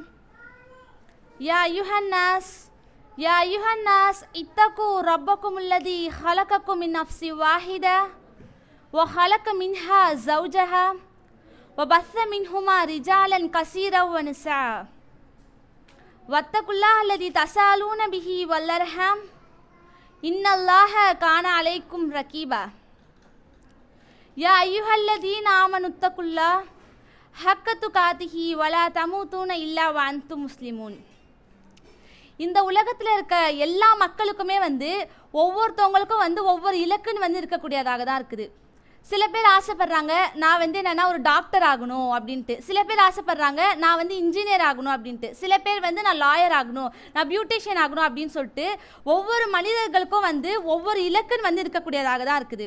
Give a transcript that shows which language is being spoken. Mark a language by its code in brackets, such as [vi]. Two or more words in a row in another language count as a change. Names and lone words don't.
[ar] يا أيها الناس اتقوا ربكم الذي خلقكم من نفس واحدة وخلق منها زوجها وبث منهما رجالا كثيرا ونساء واتقوا الله الذي تساءلون به والأرحام إن الله كان عليكم رقيبا. يا أيها الذين آمنوا اتقوا الله حق تقاته ولا تموتون إلا وأنتم مسلمون. [ta] இந்த உலகத்தில் இருக்க எல்லா மக்களுக்குமே ஒவ்வொருத்தவங்களுக்கும் ஒவ்வொரு இலக்குன்னு இருக்கக்கூடியதாக தான் இருக்குது. சில பேர் ஆசைப்படுறாங்க நான் என்னென்னா ஒரு டாக்டர் ஆகணும் அப்படின்ட்டு, சில பேர் ஆசைப்படுறாங்க நான் இன்ஜினியர் ஆகணும் அப்படின்ட்டு, சில பேர் நான் லாயர் ஆகணும், நான் பியூட்டிஷியன் ஆகணும் அப்படின்னு சொல்லிட்டு ஒவ்வொரு மனிதர்களுக்கும் ஒவ்வொரு இலக்குன்னு இருக்கக்கூடியதாக தான் இருக்குது.